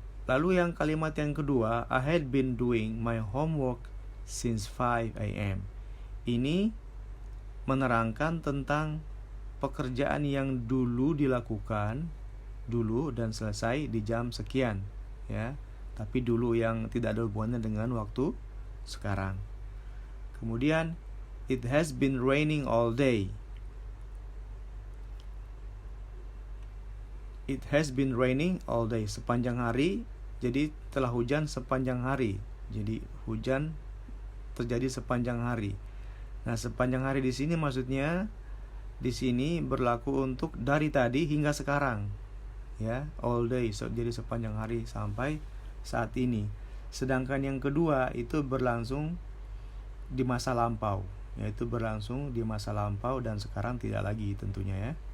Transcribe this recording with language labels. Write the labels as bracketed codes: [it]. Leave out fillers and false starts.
[id] Lalu yang kalimat yang kedua, [en] I had been doing my homework since 5 a.m. [id] Ini menerangkan tentang pekerjaan yang dulu dilakukan dulu dan selesai di jam sekian, ya. Tapi dulu yang tidak ada hubungannya dengan waktu sekarang. [en] Kemudian it has been raining all day. It has been raining all day, [id] sepanjang hari. Jadi telah hujan sepanjang hari. Jadi hujan terjadi sepanjang hari. Nah, sepanjang hari di sini maksudnya di sini berlaku untuk dari tadi hingga sekarang. Ya, [en] all day. [id] Jadi sepanjang hari sampai saat ini. Sedangkan yang kedua itu berlangsung di masa lampau, yaitu berlangsung di masa lampau dan sekarang tidak lagi tentunya, ya.